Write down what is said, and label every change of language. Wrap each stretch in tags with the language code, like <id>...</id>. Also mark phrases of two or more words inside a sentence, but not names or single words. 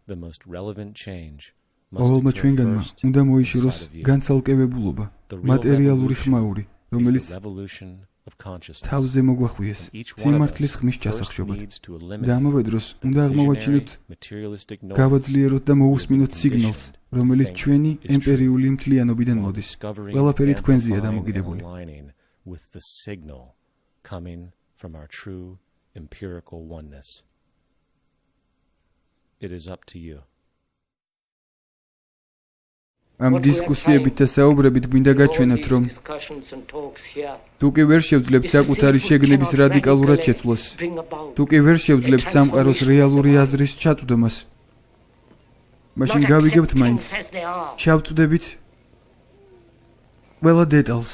<ka>ყოველმა ჩვენგანმა უნდა მოიშოროს განცალკევებულობა, მატერიალური ხმაური, რომელიც თავზე მოგვახვიეს სიმართლის ხმის ჩასახშობად. და ამავე დროს უნდა აღმოვაჩინოთ, გავაძლიეროთ და მოусმინოთ სიგნალს, რომელიც ჩვენი ემპერიული მთლიანობიდან მოდის. ყველაფერი თქვენზეა დამოკიდებული.</ka> <en>From our true empirical oneness. It is up to you.</en> <ka>ამ დისკუსიებით და საუბრებით გვინდა გაჩვენოთ, რომ თუ კი ვერ შევძლებთ საკუთარი შეგნების რადიკალურად შეცვლას, თუ კი ვერ შევძლებთ სამყაროს რეალური აზრის ჩაწვდომას, მაშინ გავიგებთ მაინც, შევწვდებით ყველა დეტალს.</ka>